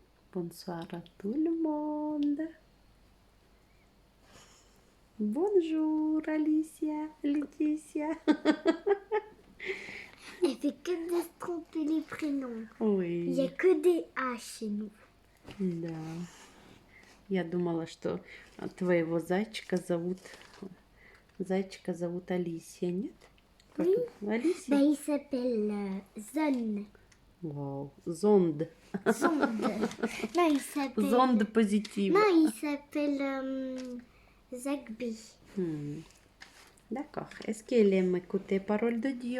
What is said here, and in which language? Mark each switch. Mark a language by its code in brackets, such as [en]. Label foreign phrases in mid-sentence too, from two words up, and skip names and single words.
[fr] Bonsoir à tout le monde. Bonjour Alicia, Laetitia. Elle fait que de se tromper les prénoms. Il n'y a [ru] Ой, [fr] que des A chez nous. [ru] да. Я думала, что твоего зайчика зовут Алисия, нет? Как [fr] Oui. [ru] Алисия? [fr] Il s'appelle Zon. [ru] Вау, зонд. [fr] Zonde. Non, il s'appelle... [ru] Зонд позитив. [fr] Non, il s'appelle Zagby. D'accord. Est-ce qu'elle aime écouter parole de Dieu?